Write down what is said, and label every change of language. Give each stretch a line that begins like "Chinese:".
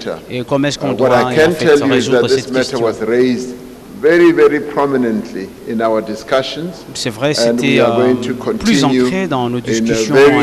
French: Et comment est-ce qu'on doit résoudre cette question?
English: Very prominently in our discussions.
French: C'est vrai, c'était plus ancré dans nos discussions